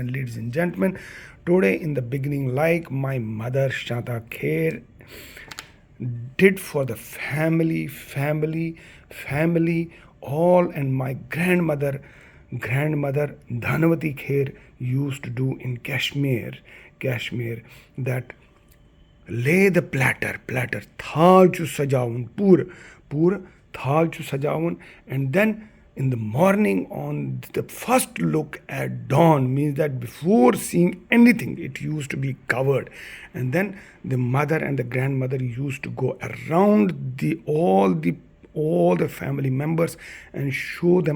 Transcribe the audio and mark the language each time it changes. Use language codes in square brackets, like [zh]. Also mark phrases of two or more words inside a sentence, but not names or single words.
[en] And ladies and gentlemen, today in the beginning, like my mother Shanta Kher did for the family all, and my grandmother Dhanavati Kher used to do in Kashmir, that lay the platter thal [ks] chu sajaun pur thal chu sajaun, [en] and then in the morning on the first look at dawn, means that before seeing anything it used to be covered, and then the mother and the grandmother used to go around all the family members and show them.